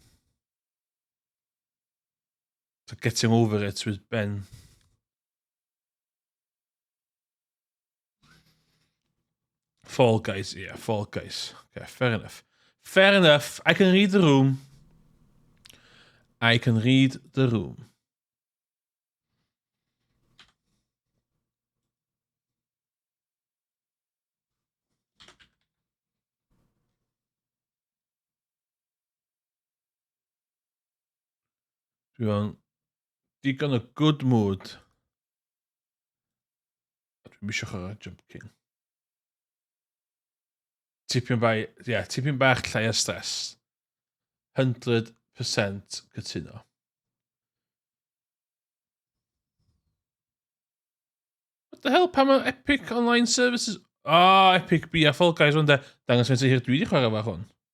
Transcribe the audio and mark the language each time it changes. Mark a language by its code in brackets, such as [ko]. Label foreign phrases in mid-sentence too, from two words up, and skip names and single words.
[en] To Getting Over It with Ben. Fall Guys, yeah, Fall Guys. Okay, fair enough. Fair enough. I can read the room. I can read the room. [cy] Dwi'n digon o [en] good mood. [cy] Dwi'n misio chwarae Jump King. Tipyn bach llai o stress. 100% cytuno. [en] What the hell, [cy] pam mae Epic Online Services? Epic B a Fall Guys, ond dangos fe'n hir dwi wedi chwarae fach hwn.